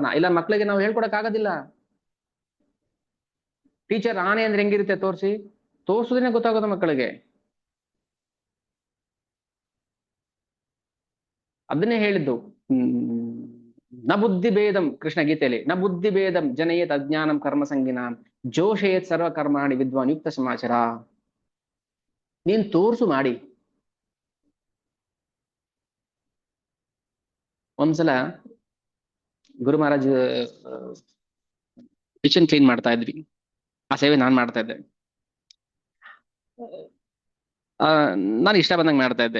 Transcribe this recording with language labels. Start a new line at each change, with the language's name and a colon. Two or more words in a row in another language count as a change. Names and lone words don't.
Kannada: ಇಲ್ಲ ಮಕ್ಕಳಿಗೆ ನಾವು ಹೇಳ್ಕೊಡಕ್ ಆಗೋದಿಲ್ಲ. ಟೀಚರ್ ಆನೆ ಅಂದ್ರೆ ಹೆಂಗಿರುತ್ತೆ ತೋರಿಸಿ, ತೋರ್ಸುದೇನೆ ಗೊತ್ತಾಗೋದು ಮಕ್ಕಳಿಗೆ. ಅದನ್ನೇ ಹೇಳಿದ್ದು.
Sanskrit: ನ ಬುದ್ಧಿ ಭೇದಂ,
Kannada: ಕೃಷ್ಣ ಗೀತೆಯಲ್ಲಿ,
Sanskrit: ನ ಬುದ್ಧಿ ಭೇದಂ ಜನಯೇತ್ ಅಜ್ಞಾನಂ ಕರ್ಮ ಸಂಗಿನಾಂ ಜೋಷಯೇತ್ ಸರ್ವ ಕರ್ಮಾಣಿ ವಿದ್ವಾನ್ ಯುಕ್ತ ಸಮಾಚಾರ.
Kannada: ನೀನ್ ತೋರ್ಸು ಮಾಡಿ. ಒಂದ್ಸಲ ಗುರು ಮಹಾರಾಜ್
English: kitchen clean
Kannada: ಮಾಡ್ತಾ ಇದ್ವಿ. ಆ ಸೇವೆ ನಾನ್ ಮಾಡ್ತಾ ಇದ್ದೆ. ನಾನು ಇಷ್ಟ ಬಂದಂಗೆ ಮಾಡ್ತಾ ಇದ್ದೆ.